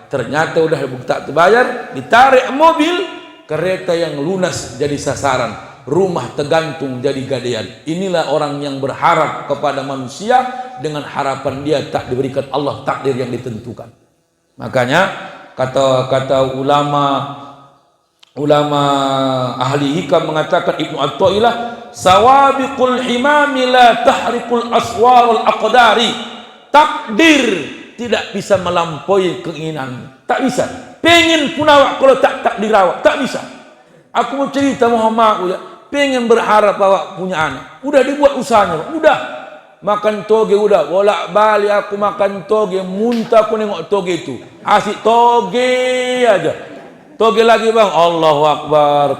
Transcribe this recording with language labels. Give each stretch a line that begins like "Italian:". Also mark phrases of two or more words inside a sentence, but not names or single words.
Indonesian: Ternyata udah tak terbayar, ditarik mobil, kereta yang lunas jadi sasaran, rumah tergantung jadi gadean. Inilah orang yang berharap kepada manusia dengan harapan dia tak diberikan Allah takdir yang ditentukan. Makanya kata ulama
Arabic: ahli hikam
Indonesian: mengatakan, Ibnu Athaillah,
Arabic: sawabiqul himami la tahrikul aswarul aqdari.
Indonesian: Takdir tidak bisa melampaui keinginan, tak bisa. Pengen pun awak kalau tak takdir awak, tak bisa. Aku mau cerita Muhammad ya, pengen berharap awak punya anak, udah dibuat usahanya, udah makan toge, udah bolak balik aku makan toge, muntah aku nengok toge itu, asik toge aja, toge lagi bang,
Arabic: Allahu Akbar.